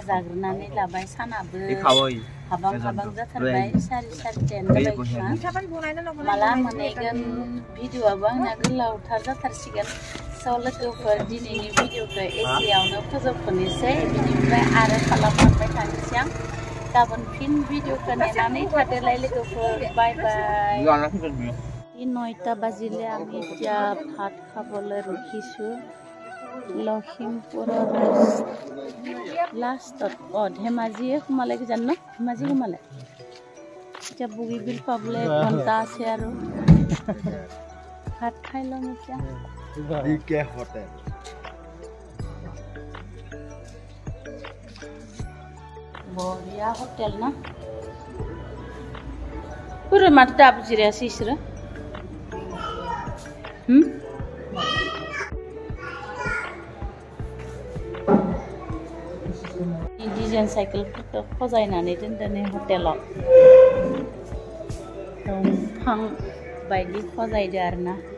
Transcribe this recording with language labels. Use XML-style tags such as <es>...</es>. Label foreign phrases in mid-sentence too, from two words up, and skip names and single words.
<brx>जाग्रोनानै लाबाय सानाबो हाबां जाथारबाय 4:30 जाबाय माला मोनहैगोन भिडिअआबो आंना गोलावथार जाथारसिगोन स' लोगोफोर दिनैनि भिडिअखौ एसेयावनो फोजोबथ'नोसै बिनिफ्राय आरो खालामलांबाय थानोसै आं गाबोन फिन भिडिअखौ नेनानै थादोलाय लोगोफोर बाय बाय</brx> <as>9টা বাজিলে আমি এতিয়া ভাত খাবলৈ ৰখিছোঁ লখিমপুৰৰ লাষ্টত ধেমাজিয়ে সোমালে কিজান ন ধেমাজি সোমালে এতিয়া বুগিবিল পাবলৈ 1 ঘণ্টা আছে আৰু ভাত খাই ল'ম এতিয়া</as> <brx>बरिया हटेल ना पूरे मात्र दाब जिराया सिसरे डिजाइन साइकेल फजायनानै दोनदों हटेलाव दंफां बायदि फजायदो आरोना</brx>